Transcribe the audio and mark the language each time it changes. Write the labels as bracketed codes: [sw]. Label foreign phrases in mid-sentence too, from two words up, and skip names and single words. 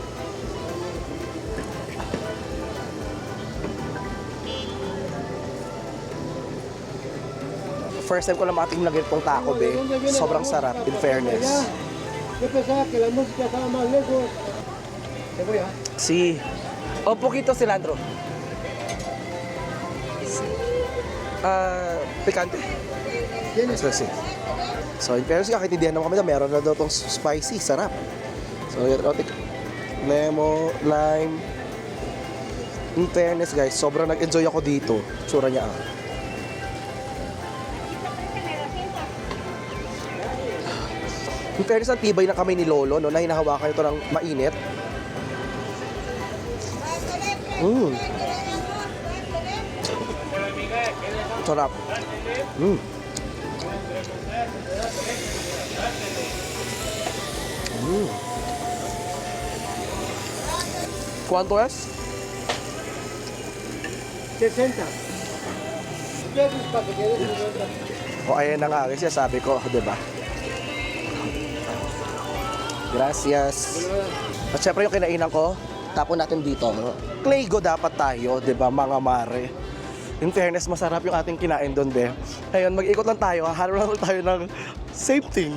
[tl] First time ko lang makatingin ng ganitong taco, be. Sobrang sarap, [en] in fairness. [tl] Si... [es] Un poquito cilantro. Picante. [en] So, in fairness, [tl] kakaintindihan naman kami na meron na daw itong spicy. Sarap. So, yun, [en] lemon, lime. In fairness, guys, [tl] sobrang nag-enjoy ako dito. Tsura niya, [en] In fairness, [tl] ang tibay ng kamay ni Lolo, no, na hinahawakan ito ng mainit. Sarap. [es] ¿Cuánto es? 60. [tl] O, ayan na nga, kasi sabi ko, diba? Gracias. At syempre yung kinainan ko, tapon natin dito. Claygo dapat tayo, di ba, mga mare? [en] In fairness, [tl] masarap yung ating kinain doon, be. Ayun, mag-ikot lang tayo, hanap lang tayo ng [en] same thing.